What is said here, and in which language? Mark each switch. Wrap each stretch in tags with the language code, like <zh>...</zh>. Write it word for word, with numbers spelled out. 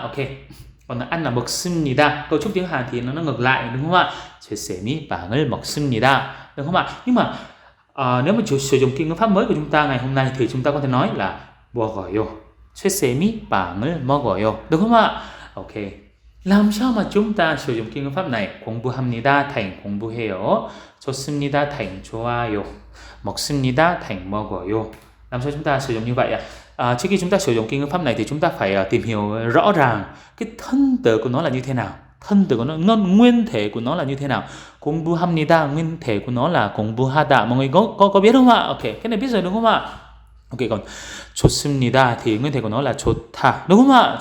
<vi>Ok, còn là ăn là 먹습니다. Cấu trúc tiếng Hàn thì nó, nó ngược lại đúng không ạ?</vi> <ko>Choi 쌤이 빵을 먹습니다</ko> <vi>đúng không ạ? Nhưng mà ờ, nếu mà chủ, sử dụng cái ngữ pháp mới của chúng ta ngày hôm nay thì chúng ta có thể nói là 먹어요.</vi> <ko>Choi 쌤이 빵을 먹어요</ko> <vi>đúng không ạ? Ok, làm sao mà chúng ta sử dụng cái ngữ pháp này?</vi> <ko>공부합니다 thành 공부해요, 좋습니다 thành 좋아요, 먹습니다 thành 먹어요.</ko> <vi>Làm sao chúng ta sử dụng như vậy ạ? À, trước khi chúng ta sử dụng cái ngữ pháp này thì chúng ta phải à, tìm hiểu rõ ràng cái thân từ của nó là như thế nào, thân từ của nó, nó nguyên thể của nó là như thế nào. 공부합니다 nguyên thể của nó là 공부하다, mọi người có có có biết không ạ? Ok, cái này biết rồi đúng không ạ? Ok, còn 좋습니다 thì nguyên thể của nó là 좋다 đúng không ạ?</vi>